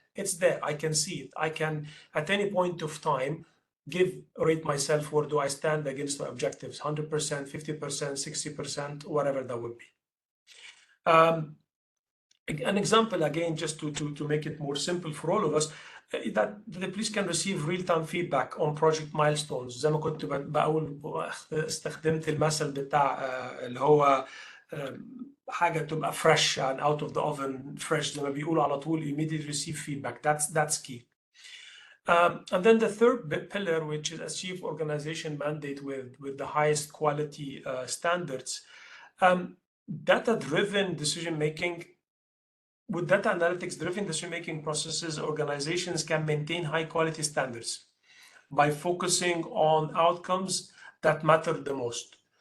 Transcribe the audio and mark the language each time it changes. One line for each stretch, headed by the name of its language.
English: It's there, I can see it. I can, at any point of time, rate myself, where do I stand against my objectives, 100%, 50%, 60%, whatever that would be. An example, again, just to make it more simple for all of us, that the police can receive real-time feedback on project milestones.
Arabic: زي ما كنت بقول استخدمت المثل بتاع اللي هو حاجة تبقى
English: fresh and out of the oven, fresh
Arabic: زي ما بيقولوا على طول,
English: immediately receive feedback. That's key. And then the third pillar, which is achieve organization mandate with the highest quality standards, data-driven decision-making. With data analytics-driven decision-making processes, organizations can maintain high-quality standards by focusing on outcomes that matter the most.